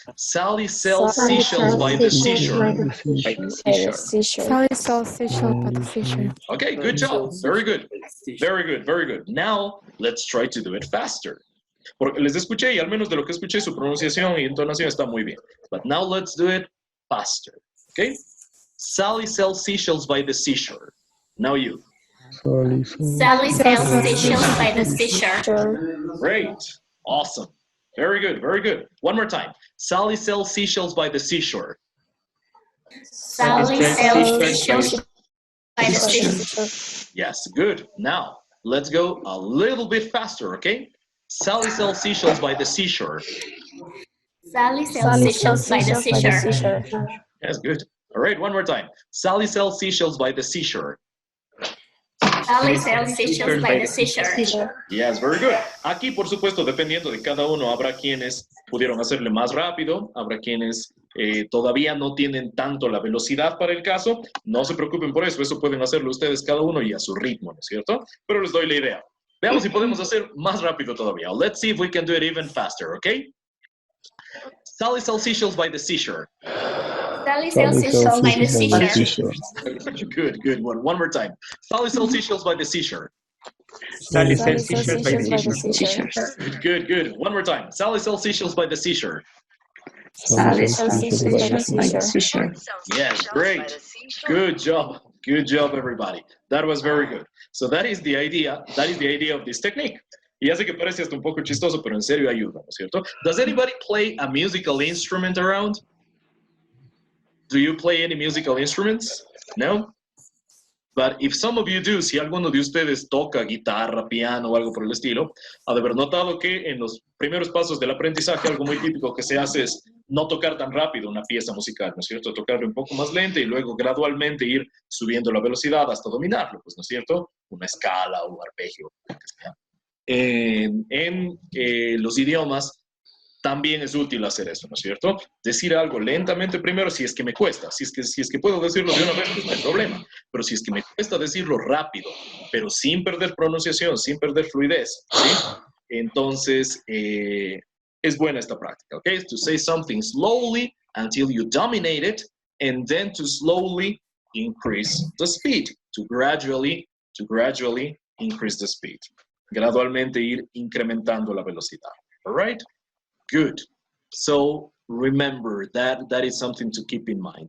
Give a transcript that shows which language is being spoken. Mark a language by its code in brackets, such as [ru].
[en] Sally sells seashells by the seashore. Sally sells seashells by the seashore. Okay, good job. Very good. Very good, very good. Now, let's try to do it faster. [es] Porque les escuché y al menos de lo que escuché, su pronunciación y entonación está muy bien. [en] But now let's do it faster. Okay? Sally sells seashells by the seashore. Now you. Sally sells seashells by the seashore. Great. Awesome. Very good, very good. One more time. Sally sells seashells by the seashore. Sally sells seashells by the seashore. Yes, good. Now, let's go a little bit faster, okay? Sally sells seashells by the seashore. Sally sells seashells by the seashore. Yes, good. All right, one more time. Sally sells seashells by the seashore. Sally sells seashells by the seashore. Yes, very good. [es] Aquí, por supuesto, dependiendo de cada uno, habrá quienes pudieron hacerle más rápido, habrá quienes todavía no tienen tanto la velocidad para el caso. No se preocupen por eso pueden hacerlo ustedes cada uno y a su ritmo, ¿no es cierto? Pero les doy la idea. Veamos si podemos hacer más rápido todavía. [en] Let's see if we can do it even faster, okay? Sally sells seashells by the seashore. Sally sells seashells by the seashore. Good, good. One more time. Sally sells seashells by the seashore. Sally sells seashells by the seashore. Good, good. One more time. Sally sells seashells by the seashore. Sally sells seashells by the seashore. Yes, great. Good job. Good job, everybody. That was very good. So that is the idea. That is the idea of this technique. [es] Y ya sé que parece hasta un poco chistoso, pero en serio ayuda, ¿no es cierto? [en] Does anybody play a musical instrument around? Do you play any musical instruments? No? But if some of you do, [es] si alguno de ustedes toca guitarra, piano o algo por el estilo, ha de haber notado que en los primeros pasos del aprendizaje algo muy típico que se hace es no tocar tan rápido una pieza musical, ¿no es cierto? Tocarlo un poco más lento y luego gradualmente ir subiendo la velocidad hasta dominarlo, pues, ¿no es cierto? Una escala o un arpegio, lo que sea. En los idiomas también es útil hacer eso, ¿no es cierto? Decir algo lentamente primero si es que me cuesta. Si es que puedo decirlo de una vez, pues no hay problema. Pero si es que me cuesta decirlo rápido, pero sin perder pronunciación, sin perder fluidez, ¿sí? Entonces, es buena esta práctica, ¿ok? [en] To say something slowly until you dominate it, and then to slowly increase the speed, to gradually increase the speed. [es] Gradualmente ir incrementando la velocidad, [en] all right? Good. So remember that is something to keep in mind.